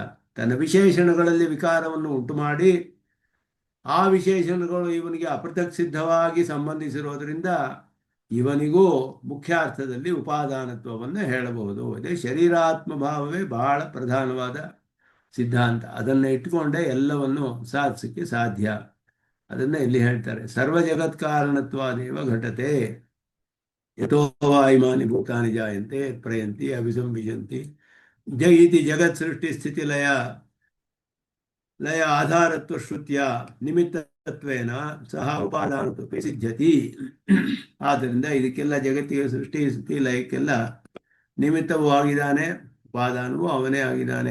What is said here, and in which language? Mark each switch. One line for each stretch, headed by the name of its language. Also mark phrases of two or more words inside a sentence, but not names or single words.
Kannada: ತನ್ನ ವಿಶೇಷಣಗಳಲ್ಲಿ ವಿಕಾರವನ್ನು ಉಂಟು ಮಾಡಿ ಆ ವಿಶೇಷಣಗಳು ಇವನಿಗೆ ಅಪೃಥಕ್ ಸಿದ್ಧವಾಗಿ ಸಂಬಂಧಿಸಿರೋದ್ರಿಂದ ಇವನಿಗೂ ಮುಖ್ಯಾರ್ಥದಲ್ಲಿ ಉಪಾದಾನತ್ವವನ್ನು ಹೇಳಬಹುದು. ಅದೇ ಶರೀರಾತ್ಮ ಭಾವವೇ ಬಹಳ ಪ್ರಧಾನವಾದ ಸಿದ್ಧಾಂತ. ಅದನ್ನು ಇಟ್ಟುಕೊಂಡೇ ಎಲ್ಲವನ್ನು ಸಾಧಿಸಕ್ಕೆ ಸಾಧ್ಯ. ಅದನ್ನೇ ಇಲ್ಲಿ ಹೇಳ್ತಾರೆ,
Sanskrit: ಸರ್ವ ಜಗತ್ಕಾರಣತ್ವಾದೇವ ಘಟತೆ ಯಥೋ ವಾ ಇಮಾನಿ ಭೂತಾನಿ ಜಾಯಂತೆ ಪ್ರಯಂತಿ ಅಭಿಸಂವಿಶಂತಿ ಇತಿ ಜಗತ್ ಸೃಷ್ಟಿ ಸ್ಥಿತಿ ಲಯ ಆಧಾರತ್ವ ಶ್ರುತ್ಯ ನಿಮಿತ್ತತ್ವೇನ ಸಹ ಉಪಾದಾನತ್ವಕ್ಕೆ ಸಿದ್ಧತಿ.
Kannada: ಆದ್ದರಿಂದ ಇದಕ್ಕೆಲ್ಲ ಜಗತ್ತಿಗೆ ಸೃಷ್ಟಿ ಸ್ಥಿತಿ ಲಯಕ್ಕೆಲ್ಲ ನಿಮಿತ್ತವೂ ಆಗಿದ್ದಾನೆ, ಉಪಾದಾನವೂ ಅವನೇ ಆಗಿದ್ದಾನೆ.